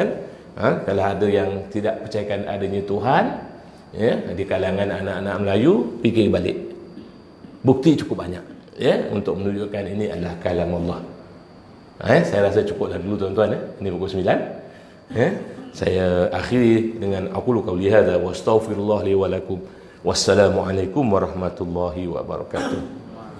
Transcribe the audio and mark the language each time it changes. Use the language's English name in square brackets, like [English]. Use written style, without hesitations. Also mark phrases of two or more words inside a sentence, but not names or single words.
[Malay] Kalau ada yang tidak percayakan adanya Tuhan, ya, di kalangan anak-anak Melayu, fikir balik. Bukti cukup banyak, ya, untuk menunjukkan ini adalah kalam Allah. Saya rasa cukuplah dulu tuan-tuan, ya. Ini pukul 9. Ya, saya akhiri dengan [Arabic] أقول قولي هذا وأستغفر الله لي ولكم. والسلام عليكم ورحمة الله وبركاته.